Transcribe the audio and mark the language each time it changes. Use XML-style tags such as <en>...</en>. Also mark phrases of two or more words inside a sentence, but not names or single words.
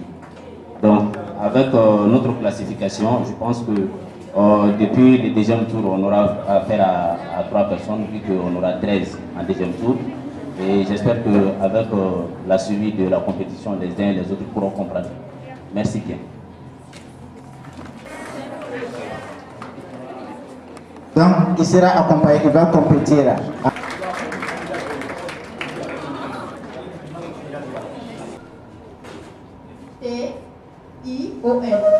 <fr>Donc, avec notre classification, je pense que depuis le deuxième tour, on aura affaire à 3 personnes, vu qu'on aura 13 en deuxième tour. Et j'espère qu'avec la suivi de la compétition, les uns et les autres pourront comprendre. Merci bien. Donc, il sera accompagné, il va compétir. T-I-O-N.</fr>